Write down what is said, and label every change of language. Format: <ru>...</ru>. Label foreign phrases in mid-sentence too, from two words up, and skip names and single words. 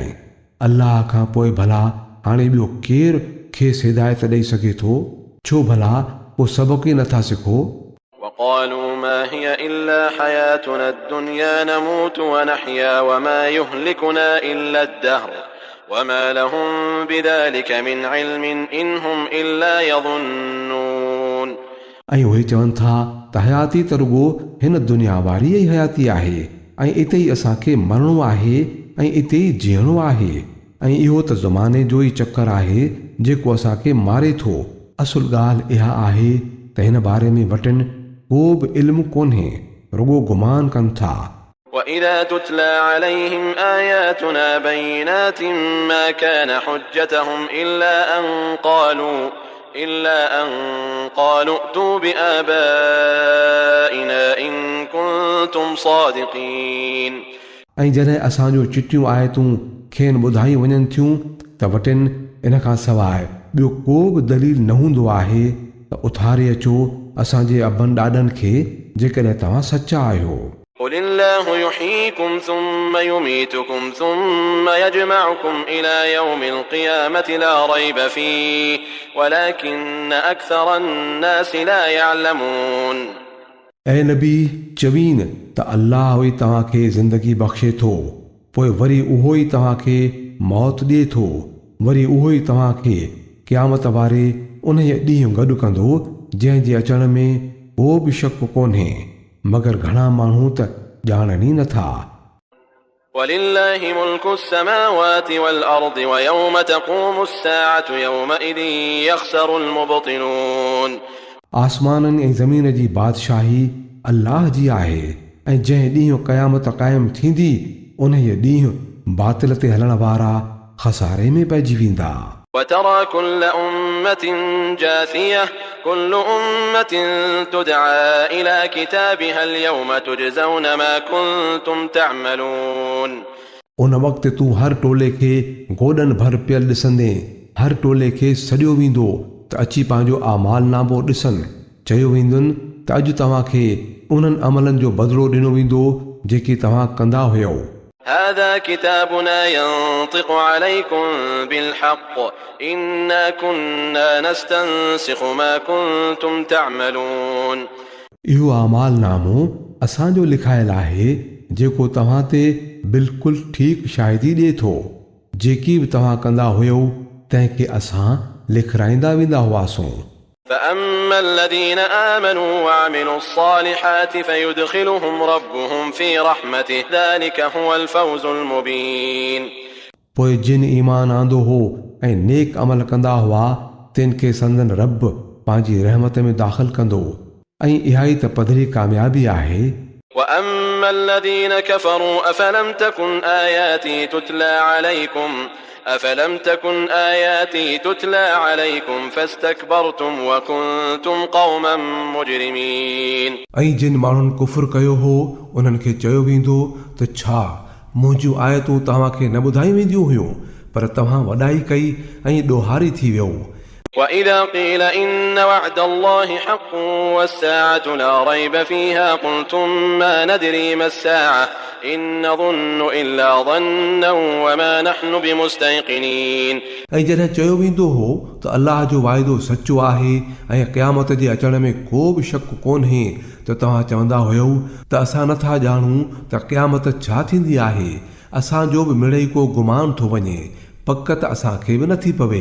<sd>अल्लाह खां पोइ भला हाणे ॿियो केरु खेसि हिदायत ॾेई सघे थो? छो भला पोइ सबक़ ई नथा सिखो?</sd> <ar>وقالوا ما هي إلا حياتنا الدنيا نموت ونحيا وما يهلكنا إلا الدهر وما لهم بذلك من علم إن هم إلا يظنون।</ar> <sd>ऐं उहे चवनि था त हयाती त रुॻो हिन दुनिया वारी ई हयाती आहे ऐं इते ई असांखे मरणो आहे ऐं इते ई जीअणो आहे ऐं इहो त ज़माने जो ई चकर आहे जेको असांखे मारे थो। असुल ॻाल्हि इहा आहे त त हिन बारे में वटनि को बि इल्मु कोन्हे, रुगो गुमान कनि था।</sd> <ar>وإذا تتلى عليهم آياتنا بينات ما كان حجتهم إلا أن قالوا ائتوا بآبائنا إن كنتم صادقين।</ar> <sd>ऐं जॾहिं असांजो चिटियूं आयतूं खेनि ॿुधायूं वञनि थियूं त वटिन इन खां सवाइ ॿियो को बि दलील न हूंदो आहे त उथारे अचो असांजे अबनि ॾाॾनि खे जेकॾहिं तव्हां सचा आहियो।</sd> <ar>قل الله يحييكم ثم يميتكم ثم يجمعكم إلى يوم القيامة لا ريب فيه ولكن أكثر الناس لا يعلمون।</ar> <sd>ऐं नबी चवीन त अल्लाह ई तव्हांखे ज़िंदगी बख़्शे थो, पोइ वरी उहो ई तव्हांखे मौत ॾिए थो, वरी उहो ई तव्हांखे क़यामत वारे उन ॾींहुं गॾु कंदो जंहिंजे अचण में को बि शक कोन्हे, मगर घणा माण्हू त ॼाणनि ई नथा।</sd> <ar>ولله ملك السماوات والأرض ويوم تقوم الساعة يومئذ يخسر المبطلون।</ar> <sd>आसमाननि ऐं ज़मीन जी बादशाही अल्लाह जी आहे ऐं जंहिं ॾींहुं क़यामत क़ाइमु थींदी उन ॾींहुं बातिल ते हलण वारा खसारे में पइजी वेंदा।</sd> <ar>وترى كل أمة جاثية كل أمة تدعى إلى كتابها اليوم تجزون ما كنتم تعملون।</ar> <sd>उन वक़्तु तूं हर टोले खे गोॾनि भर पियल ॾिसंदे हर टोले खे सॼो वेंदो त अची पंहिंजो आमाल नामो ॾिसनि, चयो वेंदुनि त अॼु तव्हांखे उन्हनि अमलनि जो बदिलो ॾिनो वेंदो जेके तव्हां कंदा हुयो।</sd> <ar>هذا كتابنا ينطق عليكم بالحق إنا كنا نستنسخ ما كنتم تعملون।</ar> <sd>इहो आमाल नामो असांजो लिखायल आहे जेको तव्हां ते बिल्कुलु ठीकु शाहिदी ॾिए थो, जेकी बि तव्हां कंदा हुयो तंहिंखे असां लिखाईंदा वेंदा हुआसीं।</sd> <ar>فأما الذين آمنوا وعملوا الصالحات فيدخلهم ربهم في رحمته ذلك هو الفوز المبين।</ar> <sd>पोइ जिन ईमान आंदो हो ऐं नेक अमल कंदा हुआ तिन खे संदन रब पंहिंजी रहमत में दाख़िल कंदो ऐं इहा ई त पधरी कामयाबी आहे।</sd> <ar>وأما الذين كفروا أفلم تكن آياتي تتلى عليكم فاستكبرتم وكنتم قوما مجرمين।</ar> <sd>ऐं जिन माण्हुनि कुफुर कयो हो उन्हनि खे चयो वेंदो त छा मुंहिंजूं आयतूं तव्हांखे न ॿुधाई वेंदियूं हुयूं, पर तव्हां वॾाई कई ऐं ॾोहारी थी वियो।</sd> <ar>وإذا قيل إن وعد الله حق والساعة لا ريب فيها قلتم ما ندري ما الساعة إن نظن إلا ظنا وما نحن بمستيقنين।</ar> <sd>ऐं जॾहिं चयो वेंदो हो त अल्लाह जो वाइदो सचो आहे ऐं क़यामत जे अचण में को बि शक कोन्हे त तव्हां चवंदा हुयो त असां नथा ॼाणूं त क़यामत छा थींदी आहे, असांजो बि मिड़ई को गुमान थो वञे, पक त असांखे बि नथी पवे।</sd>